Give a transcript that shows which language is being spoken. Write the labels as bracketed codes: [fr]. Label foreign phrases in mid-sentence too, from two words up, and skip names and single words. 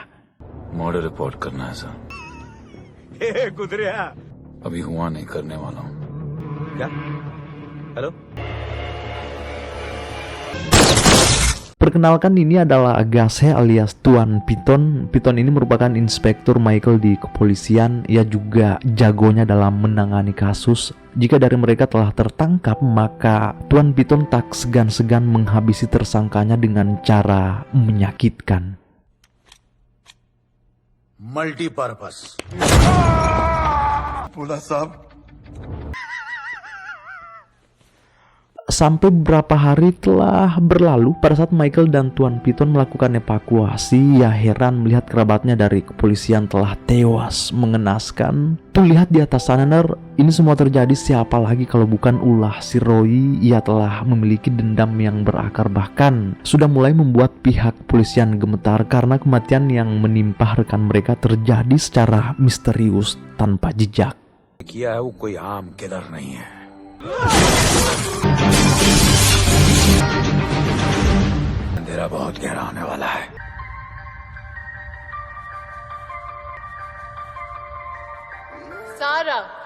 [en] murder report [hi] करना है सर। गुजरिया अभी हुआ नहीं, करने वाला हूँ। क्या? हेलो? [id] Perkenalkan, ini adalah Agassi alias Tuan Piton. Piton ini merupakan inspektur Michael di kepolisian. Ia juga jagonya dalam menangani kasus. Jika dari mereka telah tertangkap, maka Tuan Piton tak segan-segan menghabisi tersangkanya dengan cara menyakitkan. [hi] मल्टीपर्पस बोला साहब। [id] Sampai beberapa hari telah berlalu pada saat Michael dan Tuan Piton melakukan evakuasi. Ia heran melihat kerabatnya dari kepolisian telah tewas mengenaskan. Tuh, lihat di atas sana, ini semua terjadi siapa lagi kalau bukan ulah si Roy. Ia telah memiliki dendam yang berakar, bahkan sudah mulai membuat pihak kepolisian gemetar karena kematian yang menimpa rekan mereka terjadi secara misterius tanpa jejak. [hi] किया है वो कोई आम किलर नहीं है। अंधेरा बहुत गहरा होने वाला है। [id] Sarah.